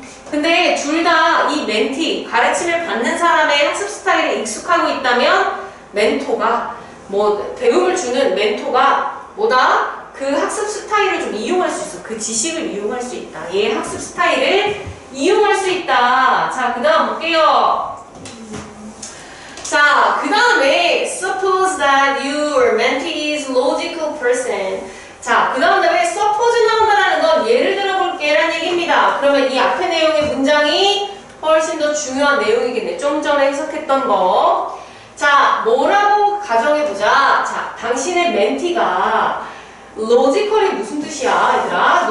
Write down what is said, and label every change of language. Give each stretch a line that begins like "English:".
Korean: 근데 둘 다 이 멘티, 가르침을 받는 사람의 학습 스타일에 익숙하고 있다면 멘토가, 배움을 주는 멘토가 뭐다? 그 학습 스타일을 좀 이용할 수 있어. 그 지식을 이용할 수 있다. 얘의 학습 스타일을 이용할 수 있다. 자, 그 다음 볼게요.
English: 자, 그 다음에 suppose that your mentee is logical person.
Korean: 자, 그 다음에 suppose 나온다라는 건 예를 들어볼게 라는 얘기입니다. 그러면 이 앞의 내용의 문장이 훨씬 더 중요한 내용이겠네. 좀 전에 해석했던 거. 자, 뭐라고 가정해보자. 자, 당신의 멘티가 logical이 무슨 뜻이야, 얘들아?